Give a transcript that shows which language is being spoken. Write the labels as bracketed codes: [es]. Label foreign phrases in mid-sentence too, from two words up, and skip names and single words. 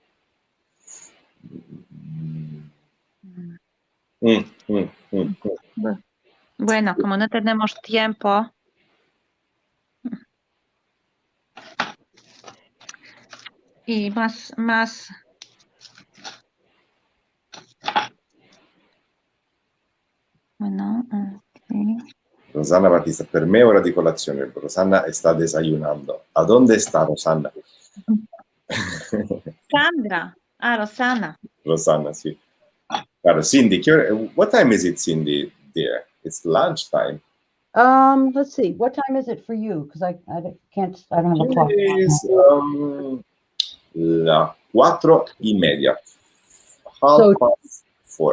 [es] Bueno, como no tenemos tiempo. Y más. Bueno, ok. [it] Rosanna Battista, per me è ora di colazione. [es] Rosanna sta desayunando. ¿A dónde está Rosanna? Sandra. Ah, Rosana. [it] Rosanna, sì. [es] Claro, [en] Cindy, what time is it, Cindy, dear? It's lunchtime. Let's see. What time is it for you? Because I don't have a clock. It is la 4:30. So 4